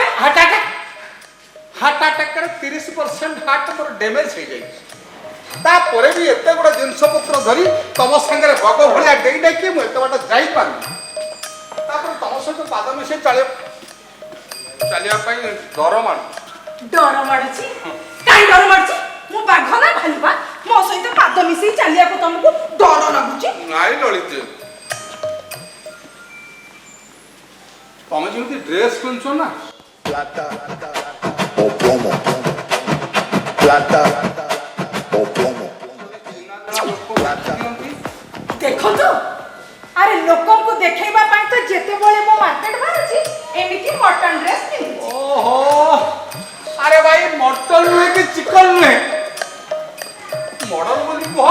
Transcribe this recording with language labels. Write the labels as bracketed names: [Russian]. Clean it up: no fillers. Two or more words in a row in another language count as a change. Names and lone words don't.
[English] heart attackରେ [Odia] 30% ହାର୍ଟ ମୋର ଡ୍ୟାମେଜ ହେଇଯାଇଛି ତାପରେ ବି ଏତେ ଗୁଡ଼ା ଜିନିଷ ପତ୍ର ଧରି ତମ ସାଙ୍ଗରେ ବଗ ଭଳିଆ ଡେଇ ଡେଇକି ମୁଁ ଏତେ ବାଟ ଯାଇପାରୁନି ତାପରେ ତମ ସହିତ ପାଦ ମିଶେଇ ଚାଲିବା ପାଇଁ ଡର ମାଡୁଛି ଡର ମାଡୁଛି କାହିଁ ଡର ମାଡୁଛି ମୁଁ ବାଘ ନା ଭାଲୁବା ମୋ ସହିତ ପାଦ ମିଶେଇ ଚାଲିବାକୁ ତମକୁ ଡର ଲାଗୁଛି ନାଇଁ ଲଳିତ ତମେ ଯେମିତି ଡ୍ରେସ୍ କିଣୁଛ ନା [Spanish] Plata o plomo. Plata o plomo. [Odia] ଦେଖନ୍ତୁ ଆରେ ଲୋକଙ୍କୁ ଦେଖେଇବା ପାଇଁ ତ ଯେତେବେଳେ ମୁଁ ମାର୍କେଟ ବାହାରୁଛି ଏମିତି [English] mutton dress [Odia] ପିନ୍ଧୁଛି ଓହୋ ଆରେ ଭାଇ ମଟନ ନୁହେଁ କି ଚିକନ ନୁହେଁ ମଡର୍ନ ବୋଲି କୁହ